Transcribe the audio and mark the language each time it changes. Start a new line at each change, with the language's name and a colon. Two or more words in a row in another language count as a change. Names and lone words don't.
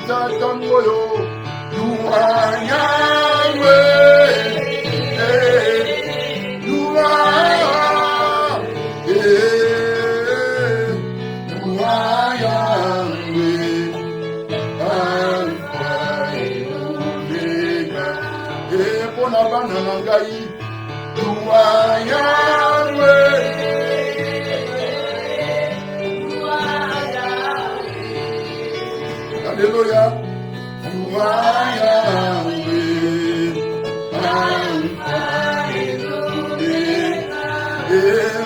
English: tangoyo. You are Yahweh. You are. You are Yahweh. Alpha and Omega.
Lingala: Pona banana ngai.
English: You are Yahweh. Hallelujah. You are Yahweh. Alpha and Omega.